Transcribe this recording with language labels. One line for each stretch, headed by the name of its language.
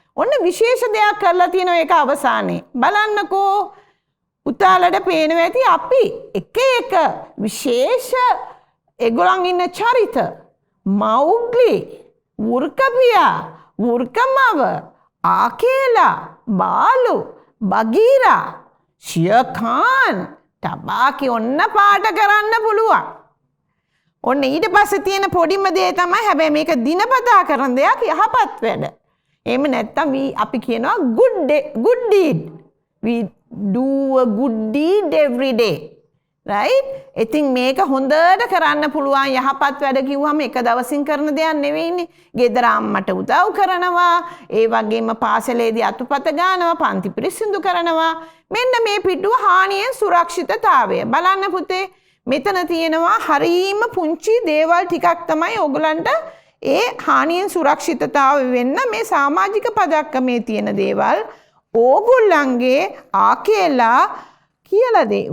Sinhala: ඔන්න විශේෂ දෙයක් කරලා තියෙනවා ඒක අවසානයේ. බලන්නකෝ පුතාලට පේනවා ඇති අපි එක එක විශේෂ ඒගොල්ලන් ඉන්න චරිත මෞග්ලි, වෘකපියා, වෘකමව, ආකේලා, බාලු, බගීරා, ෂියර්ඛාන්, ටබාකි ඔන්න පාට කරන්න පුළුවන්. ඔන්න ඊට පස්සේ තියෙන පොඩිම දේ තමයි හැබැයි මේක දිනපතා කරන දෙයක් යහපත් වැඩ. එහෙම නැත්තම් අපි කියනවා
English: good deed. We do a good deed every day. Right?
Sinhala: ඉතින් මේක හොඳට කරන්න පුළුවන් යහපත් වැඩ කිව්වම එක දවසින් කරන දෙයක් නෙවෙයිනේ. ගෙදර අම්මට උදව් කරනවා, ඒ වගේම පාසලේදී අතුපත ගන්නවා, පන්ති පිරිසිදු කරනවා. මෙන්න මේ පිටුව හානියෙන් සුරක්ෂිතතාවය. බලන්න පුතේ මෙතන තියෙනවා හරීම පුංචි දේවල් ටිකක් තමයි ඕගලන්ට ඒ හානියෙන් සුරක්ෂිතතාවය වෙන්න මේ සමාජික පදක්කමේ තියෙන දේවල් ඕගොල්ලන්ගේ ආකේලා කියලා දෙයි.